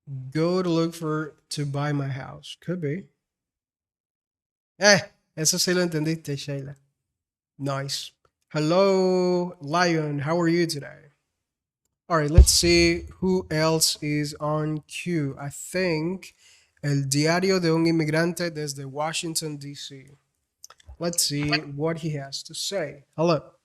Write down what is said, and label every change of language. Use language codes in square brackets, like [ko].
[en] Go to look for to buy my house. Could be. [es] Eso sí lo entendiste, Sheila. [en] Nice. Hello, Lion. How are you today? All right, let's see who else is on queue. I think El Diario de un Inmigrante desde Washington, D.C. Let's see what he has to say. Hello.